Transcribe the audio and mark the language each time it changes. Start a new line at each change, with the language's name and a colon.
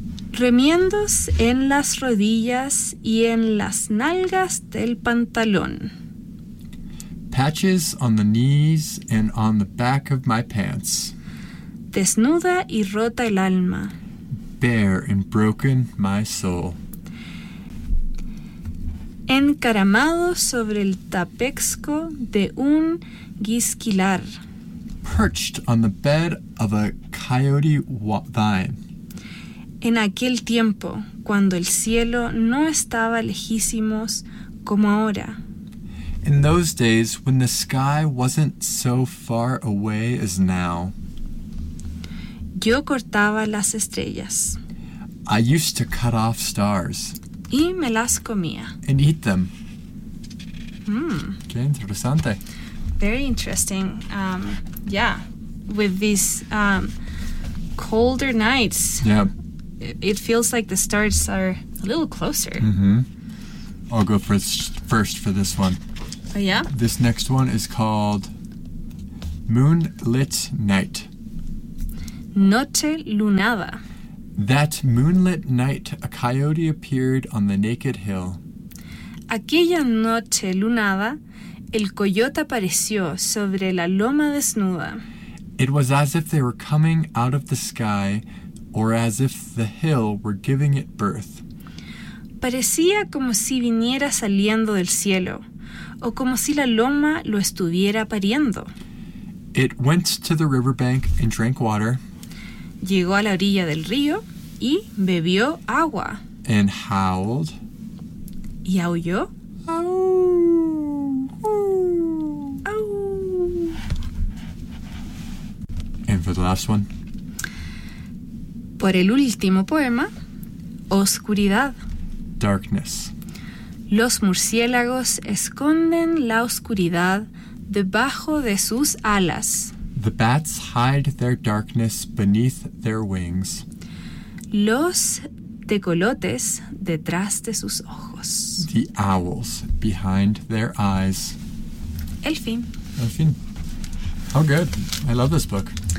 Spanish: Remiendos en las rodillas y en las nalgas del pantalón.
English: Patches on the knees and on the back of my pants.
Spanish: Desnuda y rota el alma.
English: Bare and broken my soul.
Spanish: Encaramado sobre el tapexco de un guisquilar.
English: Perched on the bed of a coyote vine.
Spanish: En aquel tiempo, cuando el cielo no estaba lejísimos como ahora.
English: In those days, when the sky wasn't so far away as now.
Spanish: Yo cortaba las estrellas.
English: I used to cut off stars.
Spanish: Y me las comía.
English: And eat them. Mm.
Spanish: Qué interesante.
English: Very interesting. Yeah, with these colder nights. Yeah. It feels like the stars are a little closer. Mm-hmm. I'll go first for this one. Oh, yeah? This next one is called Moonlit Night.
Spanish: Noche lunada.
English: That moonlit night, a coyote appeared on the naked hill.
Spanish: Aquella noche lunada, el coyote apareció sobre la loma desnuda.
English: It was as if they were coming out of the sky, or as if the hill were giving it birth.
Spanish: Parecía como si viniera saliendo del cielo, o como si la loma lo estuviera pariendo.
English: It went to the riverbank and drank water.
Spanish: Llegó a la orilla del río y bebió agua.
English: And howled.
Spanish: Y aulló. Au. Au.
English: And for the last one.
Spanish: Por el último poema, Oscuridad.
English: Darkness.
Spanish: Los murciélagos esconden la oscuridad debajo de sus alas.
English: The bats hide their darkness beneath their wings.
Spanish: Los tecolotes detrás de sus ojos.
English: The owls behind their eyes.
Spanish: El fin. El fin.
English: How good. I love this book.